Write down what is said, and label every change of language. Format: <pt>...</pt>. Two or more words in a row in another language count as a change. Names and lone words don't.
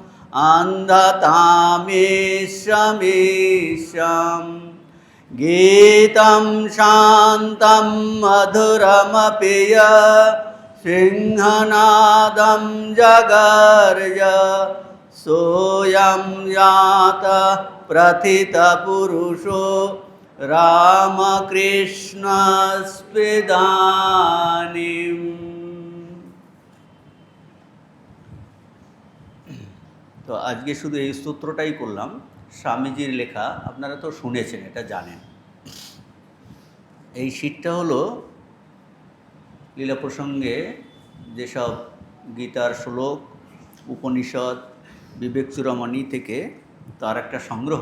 <sa>अन्धतामीशमीशम् गीतं शान्तं मधुरमपि सिंहनादं जगर्ज सोऽयं यातः प्रथितपुरुषो रामकृष्णस्पिदानीम्।</sa> <bn>তো আজকে শুধু এই স্তোত্রটাই করলাম, স্বামীজির লেখা। আপনারা তো শুনেছেন, এটা জানেন। এই শীটটা হলো লীলা প্রসঙ্গে যেসব গীতার শ্লোক, উপনিষদ, বিবেক চূড়ামণি থেকে তার একটা সংগ্রহ।</bn>